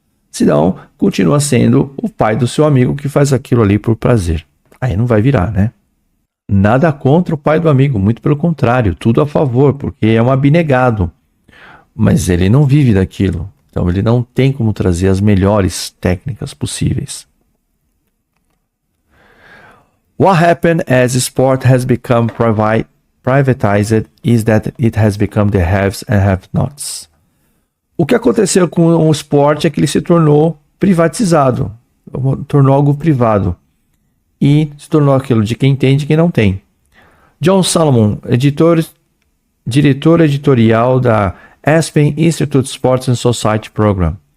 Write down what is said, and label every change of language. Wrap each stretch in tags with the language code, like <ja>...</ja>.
<pt>Senão, continua sendo o pai do seu amigo que faz aquilo ali por prazer. Aí não vai virar, né? Nada contra o pai do amigo, muito pelo contrário, tudo a favor, porque é um abnegado. Mas ele não vive daquilo. Então ele não tem como trazer as melhores técnicas possíveis.</pt> <en>What happened as sport has become privatized is that it has become the haves and have-nots.</en> <pt>O que aconteceu com o esporte é que ele se tornou privatizado, tornou algo privado e se tornou aquilo de quem tem e de quem não tem. John Solomon, diretor editorial da Aspen Institute Sports and Society Program.</pt>